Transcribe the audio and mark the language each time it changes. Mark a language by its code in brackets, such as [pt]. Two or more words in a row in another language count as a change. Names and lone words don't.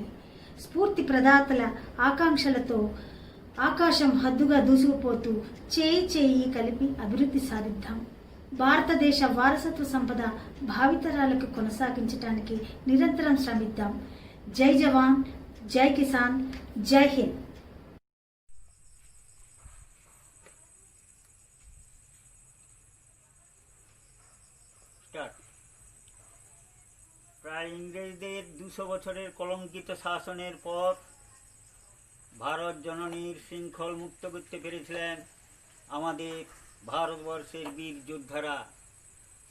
[te] స్ఫూర్తి ప్రదాతల ఆకాంక్షలతో ఆకాశం హద్దుగా దూసుకుపోతూ చేయి చేయి కలిపి అభివృద్ధి సాధిద్దాం. భారతదేశ వారసత్వ సంపద భావితరాలకు కొనసాగించడానికి నిరంతరం శ్రమిద్దాం. [hi] जय जवान, जय किसान, जय हिंद. [bn] প্রায় ইংরেজদের 200 বছরের কলঙ্কিত শাসনের পর ভারত জননীর শৃঙ্খল মুক্ত করতে পেরেছিলেন আমাদের ভারতবর্ষের বীর যোদ্ধারা।